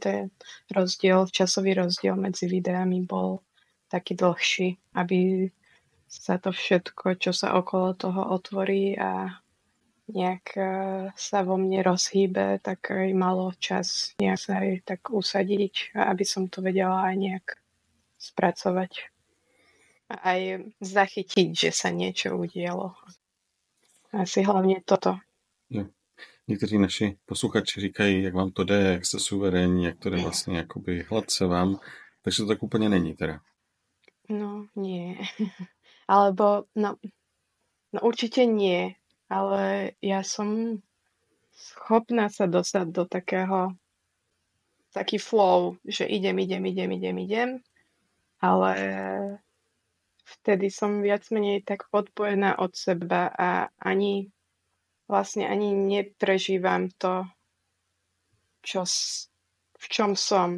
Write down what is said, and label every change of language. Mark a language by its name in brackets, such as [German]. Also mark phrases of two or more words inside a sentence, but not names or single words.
[Slovak] ten časový rozdiel medzi videami bol taký dlhší, aby sa to všetko, čo sa okolo toho otvorí a nejak sa vo mne rozhýbe, tak aj malo čas nejak sa aj tak usadiť, aby som to vedela aj nejak spracovať. A aj zachytiť, že sa niečo udialo. Asi hlavne toto. [Czech] Jo. Někteří naši posluchači říkají, jak vám to jde, jak jste suverénní, jak to jde vlastně jakoby hladce vám. Takže to tak úplně není teda. No, [Slovak] nie. Alebo, no určite nie. Ale ja som schopná sa dostať do taký flow, že idem, ale vtedy som viac menej tak odpojená od seba a ani neprežívam to, v čom som.